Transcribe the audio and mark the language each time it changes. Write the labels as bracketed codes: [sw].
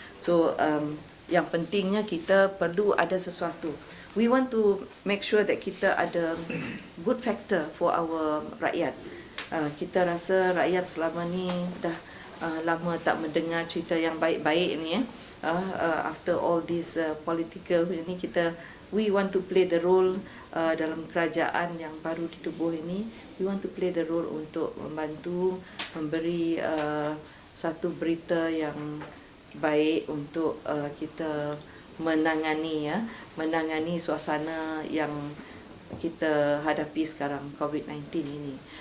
[ms] So yang pentingnya kita perlu ada sesuatu. [en] We want to make sure that [ms] kita ada [en] good factor for our rakyat. [ms] Kita rasa rakyat selama ni dah lama tak mendengar cerita yang baik-baik ni. [en] After all this political ini, we want to play the role [ms] dalam kerajaan yang baru ditubuh ini. [en] We want to play the role [ms] untuk membantu, memberi satu berita yang baik untuk kita menangani suasana yang kita hadapi sekarang, COVID-19 ini.